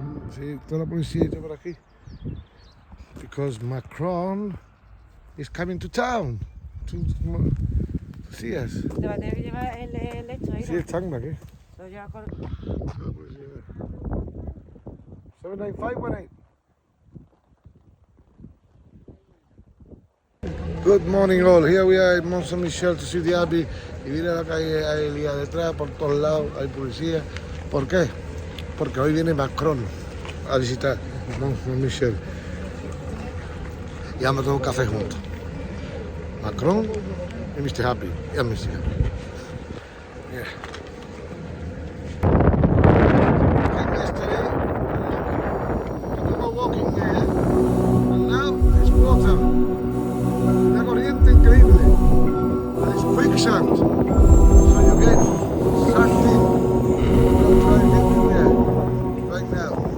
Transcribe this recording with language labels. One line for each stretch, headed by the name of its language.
Spanish: Sí, toda la policía está por aquí.
English: Because Macron is coming to town. To see us.
Spanish: Te va a tener que llevar el esto ahí. Sí, están aquí. Lo lleva con... 79518.
English: Good morning all. Here we are at Mont Saint-Michel to see the Abbey.
Spanish: Y mira la calle ahí liada detrás, por todos lados hay policía. ¿Por qué? Porque hoy viene Macron a visitar Mont Saint-Michel. Y vamos a tomar un café juntos. Macron y Mr. Happy. Y Mr. Happy. Yeah.
English: Yesterday, we were walking there, and now it's water.
Spanish: Una corriente increíble.
English: And it's quicksand. So you get sucked in. We'll try and get in there right now.